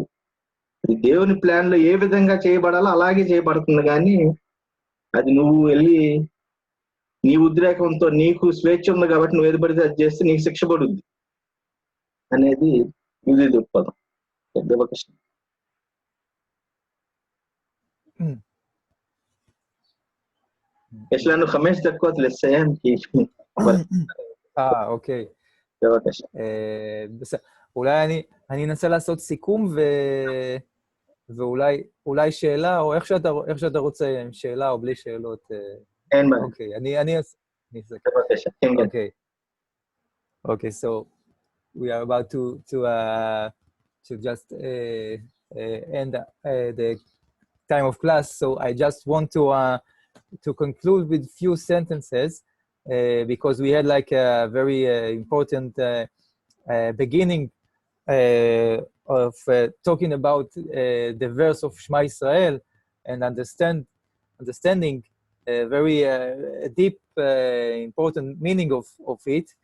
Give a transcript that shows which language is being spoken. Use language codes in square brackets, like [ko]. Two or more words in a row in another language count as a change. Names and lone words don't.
[te] ఇది దేవుని ప్లాన్ లో ఏ విధంగా చేయబడాలో అలాగే చేయబడుతుంది. కానీ అది నువ్వు వెళ్ళి నీ ఉద్రేకంతో నీకు స్వేచ్ఛ ఉంది కాబట్టి నువ్వు ఏది పడితే అది చేస్తే నీకు శిక్ష పడుద్ది అనేది యూది దృక్పథం. దేవకృష్ణ. [he] יש לנו 5 דקות לסיים כי... אוקיי. בבקשה. בסדר. אולי אני אנסה לעשות סיכום ואולי שאלה, או איך שאתה רוצה, עם שאלה או בלי שאלות. אין בעיה. אוקיי, אני אעשה. בבקשה. [en] Okay. Okay, so we are about to just end the time of class. So I just want to conclude with few sentences because we had like a very important beginning of talking about the verse of Shema Israel and understanding very deep, important meaning of it.